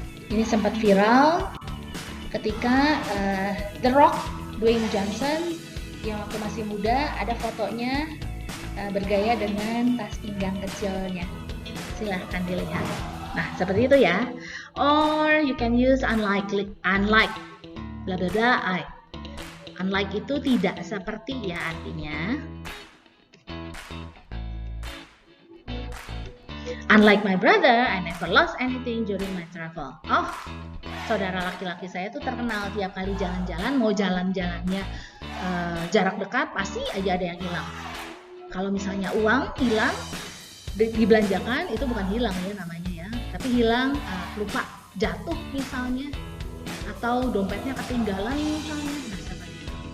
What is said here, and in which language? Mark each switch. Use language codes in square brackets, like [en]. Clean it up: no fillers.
[id] Ini sempat viral ketika The Rock, Dwayne Johnson yang waktu masih muda ada fotonya bergaya dengan tas pinggang kecilnya. Silahkan dilihat. Nah, seperti itu ya. [en] Or you can use unlike bla bla bla I. [id] Unlike itu tidak seperti ya artinya. [en] Unlike my brother, I never lost anything during my travel. [id] Oh, saudara laki-laki saya tuh terkenal tiap kali jalan-jalan, mau jalan-jalannya jarak dekat pasti aja ada yang hilang. Kalau misalnya uang hilang, dibelanjakan, itu bukan hilang ya namanya ya, tapi hilang, lupa, jatuh misalnya, atau dompetnya ketinggalan misalnya. Nah, seperti itu.